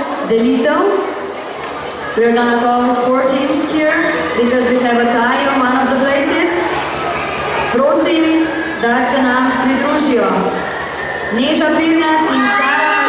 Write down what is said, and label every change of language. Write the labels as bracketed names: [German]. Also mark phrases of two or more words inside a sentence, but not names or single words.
[Slovenian] delitev. [English] We're gonna call 4 teams here because we have a tie on one of the places. [Slovenian] Prosim, da se nam pridružijo Neža Pirnat in Sara